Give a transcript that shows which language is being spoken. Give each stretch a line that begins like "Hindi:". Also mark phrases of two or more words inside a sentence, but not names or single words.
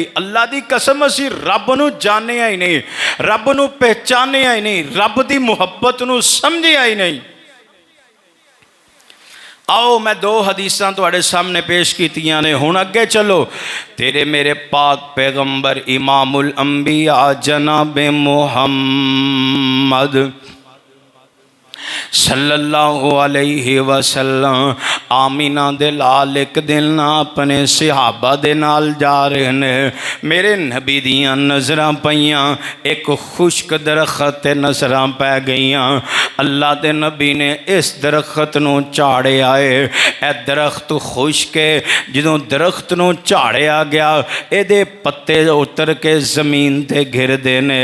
Punjabi: اللہ دی قسم اسیں رب نوں جانیا ہی نہیں، رب نوں پہچانیا ہی نہیں، رب دی محبت نوں سمجھیا ہی نہیں. آؤ میں دو حدیثاں تہاڈے سامنے پیش کیتیاں نیں، ہن اگے چلو. تیرے میرے پاک پیغمبر
Arabic: إمام الأنبياء
Punjabi: جناب محمد
Arabic: صلى الله عليه وسلم
Punjabi: آمنہ دے لال اک دن اپنے صحابہ دے نال جا رہے نیں، میرے نبی دیاں نظراں پئیاں، اک خشک درخت تے نظراں پے گئیاں. اللہ دے نبی نے اس درخت نوں جھاڑیا ہے، اے درخت خشک ہے، جدوں درخت نوں جھاڑیا گیا ایہدے پتے اتر کے زمین تے گردے نیں.